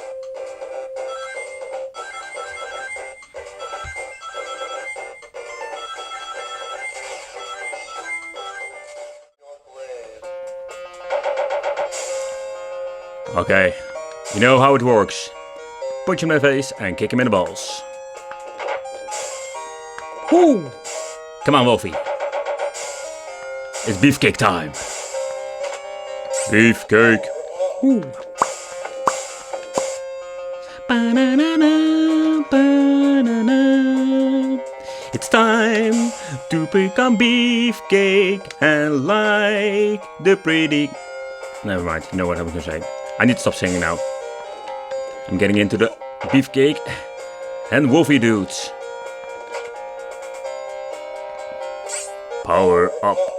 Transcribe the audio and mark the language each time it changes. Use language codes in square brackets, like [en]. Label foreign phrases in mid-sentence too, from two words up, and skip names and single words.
[en] Okay, you know how it works. Punch him in the face and kick him in the balls. Woo! Come on, Wolfie. It's beefcake time. Beefcake. Woo! Ba-na-na-na, ba-na-na. It's time to become beefcake and like the pretty... Never mind, you know what I was gonna say. I need to stop singing now. I'm getting into the beefcake and Wolfie dudes. Power up.